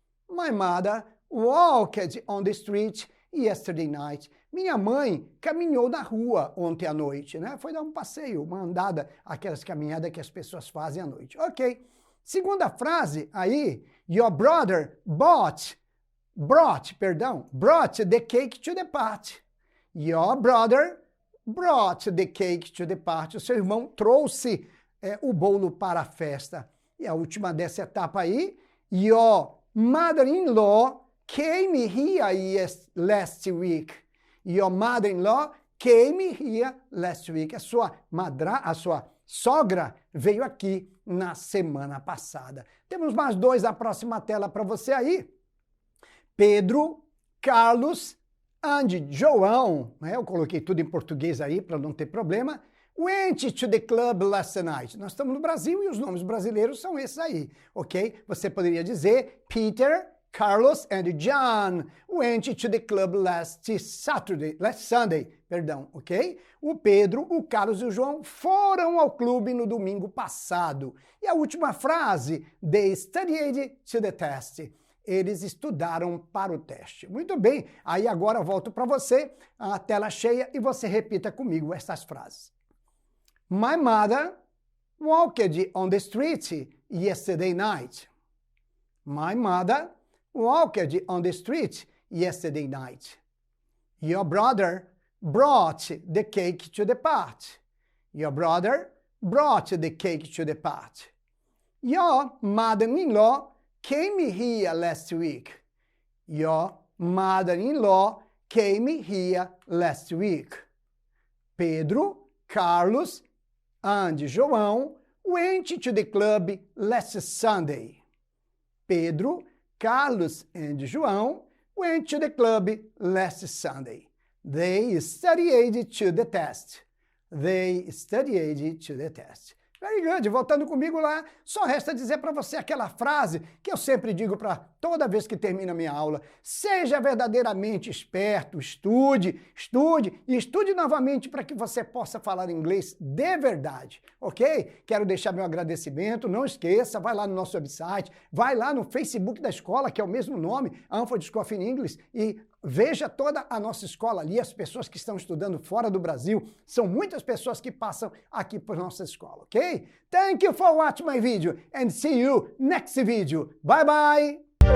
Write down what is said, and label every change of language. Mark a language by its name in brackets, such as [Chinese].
[English] My mother walked on the street yesterday night. [Portuguese] Minha mãe caminhou na rua ontem à noite, né? Foi dar um passeio, uma andada, aquelas caminhadas que as pessoas fazem à noite. Ok. Segunda frase aí, [English] your brother brought the cake to the party. Your brother brought the cake to the party. [Portuguese] O seu irmão trouxe o bolo para a festa. E a última dessa etapa aí, [English] your mother-in-law came here last week. Your mother-in-law came here last week. [Portuguese] A sua sogra veio aqui na semana passada. Temos mais dois na próxima tela para você aí. Pedro, Carlos e João, né? Eu coloquei tudo em português aí para não ter problema. [English] Went to the club last night. [Portuguese] Nós estamos no Brasil e os nomes brasileiros são esses aí, ok? Você poderia dizer [English] Peter, Carlos and John went to the club last Sunday, ok? [Portuguese] O Pedro, o Carlos e o João foram ao clube no domingo passado. E a última frase, [English] they studied to the test. [Portuguese] Eles estudaram para o teste. Muito bem, aí agora eu volto para você, a tela cheia, e você repita comigo essas frases. [English] My mother walked on the street yesterday night. My mother walked on the street yesterday night. Your brother brought the cake to the party. Your brother brought the cake to the party. Your mother-in-law came here last week. Your mother-in-law came here last week. Pedro, Carlos and João went to the club last Sunday. Pedro, Carlos and João went to the club last Sunday. They studied to the test. They studied to the test. Very good. [Portuguese] Voltando comigo lá, só resta dizer para você aquela frase que eu sempre digo para toda vez que termino a minha aula. Seja verdadeiramente esperto, estude, estude e estude novamente para que você possa falar inglês de verdade, ok? Quero deixar meu agradecimento, não esqueça, vai lá no nosso website, vai lá no Facebook da escola, que é o mesmo nome, Hanford School of English, e veja toda a nossa escola ali, as pessoas que estão estudando fora do Brasil. São muitas pessoas que passam aqui por nossa escola, ok? [English] Thank you for watching my video and see you next video. Bye bye!